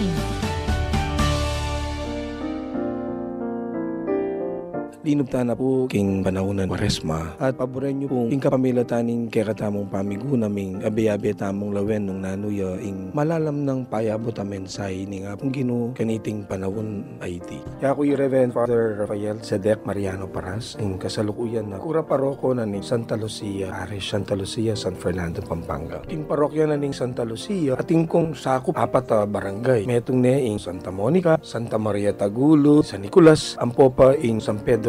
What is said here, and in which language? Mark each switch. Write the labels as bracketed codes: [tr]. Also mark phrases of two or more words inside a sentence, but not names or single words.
[pam] Linubta na po king panahunan Kwaresma at paboren nyo pong king kapamilataning kekatamong pamigunaming abe-abe tamong lawen nung nanuya ing malalam ng payabot a mensahe ni nga pong gino kaniting panahon IT. Kaya ako yung Reverend Father Rafael Cedec Mariano Paras ing kasalukuyan na kura paroko na ning Santa Lucia, Parish Santa Lucia, San Fernando, Pampanga. King parokya na ning Santa Lucia ating kong sakop apat barangay. Metong ne ing Santa Monica, Santa Maria Tagulo, San Nicolas, Ampopa ing San Pedro.